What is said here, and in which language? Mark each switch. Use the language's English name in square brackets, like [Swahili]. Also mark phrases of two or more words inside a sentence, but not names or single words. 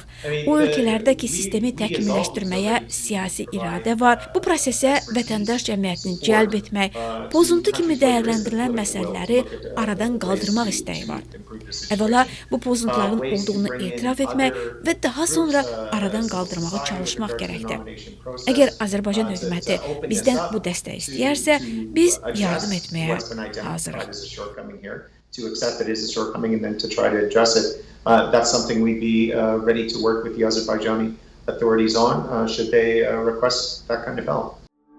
[Azerbaijani] O ölkələrdə ki, sistemi təkmilləşdirməyə siyasi iradə var, bu prosesə vətəndaş cəmiyyətini cəlb etmək, pozuntu kimi dəyərləndirilən məsələləri aradan qaldırmaq istəyi var. Əvvəla, bu pozuntuların olduğunu etiraf etmək və daha sonra aradan qaldırmağa çalışmaq gərəkdir. Əgər Azərbaycan hökuməti bizdən bu dəstəyi istəyərsə, biz yardım etməyə hazırıq. [English] To accept that it is a shortcoming and then to try to address it. That's something we'd be ready to work with the Azerbaijani authorities on should they request that kind of help.